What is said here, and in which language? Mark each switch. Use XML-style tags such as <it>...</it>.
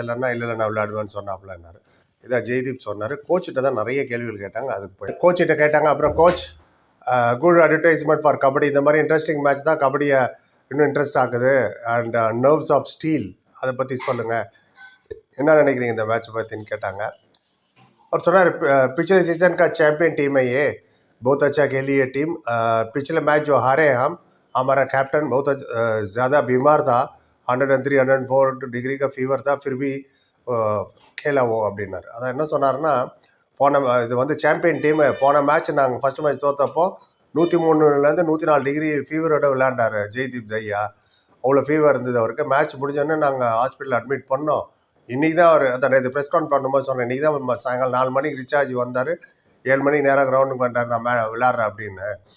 <ta>இல்லைன்னா இல்லை நான் விளையாடுவேன்னு சொன்னாப்லன்னாரு. இதான் ஜெய்தீப் சொன்னார். கோச்சிட்ட தான் நிறைய கேள்விகள் கேட்டாங்க. அதுக்கு போய் கோச்சிட்ட கேட்டாங்க. அப்புறம் coach,</ta> <en>Good advertisement for kabaddi.</en> <ta>இந்த மாதிரி இன்ட்ரெஸ்டிங் மேட்ச் தான் கபடியை இன்னும் இன்ட்ரெஸ்ட் ஆகுது. அண்ட்</ta> <en>nerves of steel,</en> <ta>அதை பற்றி சொல்லுங்கள், என்ன நினைக்கிறீங்க இந்த மேட்ச்சை பற்றின்னு கேட்டாங்க. அவர் சொன்னார்,</ta> <hi>पिछले सीजन का चैम्पियन टीम है ये, बहुत अच्छा खेली है टीम. पिछले मैच जो हारे हमारा कैप्टन बहुत ज़्यादा बीमार था, 103 104 डिग्री का फीवर था, फिर भी खेला वो</hi> <ta>அப்படின்னாரு. அதான் என்ன சொன்னார்னா, இது வந்து சாம்பியன் டீமு. போன மேட்ச் நாங்கள் ஃபஸ்ட் மேட்ச் தோற்றப்போ 103லேருந்து 104 டிகிரி ஃபீவரோட விளையாண்டார் ஜெய்தீப் தையா. அவ்வளோ ஃபீவர் இருந்தது அவருக்கு. மேட்ச் முடிஞ்சோடனே நாங்கள் ஹாஸ்பிட்டலில் அட்மிட் பண்ணோம். இன்றைக்கி தான் அவர் அந்த இது ப்ரெஸ் கான்ஃபரன்ஸ் பண்ணும்போது சொன்னேன், இன்றைக்கி தான் சாயங்காலம் 4 மணிக்கு ரீசார்ஜ் வந்தார், 7 மணிக்கு நேராக கிரவுண்டுக்கு வந்தார், நான் விளையாடுறேன் அப்படின்னு.</ta>